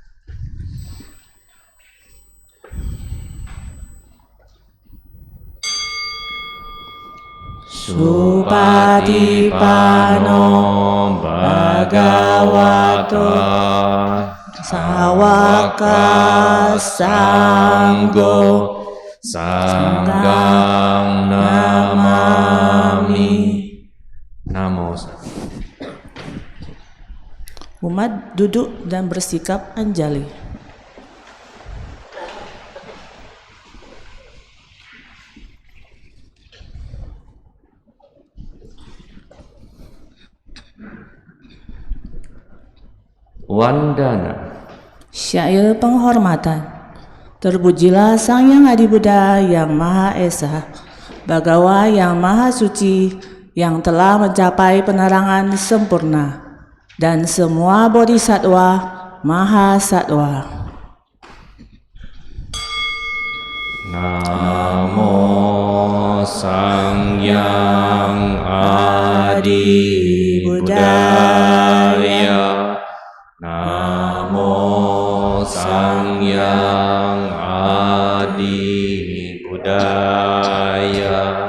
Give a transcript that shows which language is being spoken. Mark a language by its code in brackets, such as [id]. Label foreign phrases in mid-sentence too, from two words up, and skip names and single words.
[pi] Supatipano Bhagavata Sawaka Sanggo Sanggam Namami. Namo. [id] Umat duduk dan bersikap anjali. Wandana. Syair penghormatan. Terpujilah Sang Yang Adi Buddha yang Maha Esa, Bhagawa yang Maha Suci, yang telah mencapai penerangan sempurna, dan semua bodhisattva Maha Sattva. [pi] Namo Sang Yang Adi Buddhaya. Namo Sang Yang Adi Buddhaya.